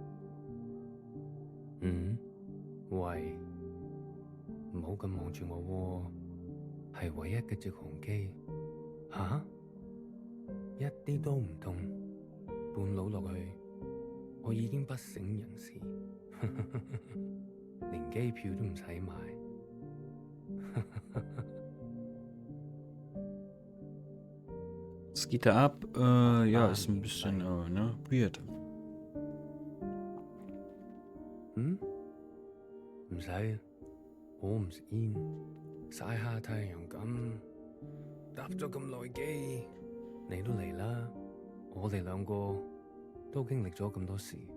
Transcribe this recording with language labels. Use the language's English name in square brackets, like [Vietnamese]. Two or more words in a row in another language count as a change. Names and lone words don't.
[Cantonese] 喂，唔好咁望住我喎，係唯一嘅直航機。吓？一啲都唔凍，半路落去，我已經不省人事，連機票都唔使買。 [German] Was geht da ab? Ja, ist ein bisschen, ne, weird. [Cantonese] 唔使，我唔食煙，曬下太陽咁，搭咗咁耐機，你都嚟啦，我哋兩個都經歷咗咁多事。